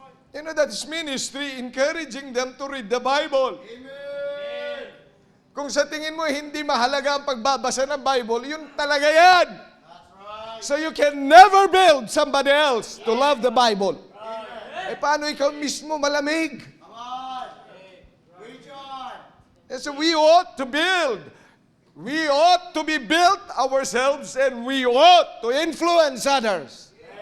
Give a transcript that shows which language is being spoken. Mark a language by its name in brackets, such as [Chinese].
[English] You know, that's ministry, encouraging them to read the Bible. Amen. [Filipino] Kung sa tingin mo hindi mahalaga ang pagbabasa ng Bible, yun talaga yan. [English] Right. So you can never build somebody else to love the Bible. Right. [Filipino] Paano ikaw mismo malamig? [English] Come on. Reach on. So we ought to build. We ought to be built ourselves and we ought to influence others.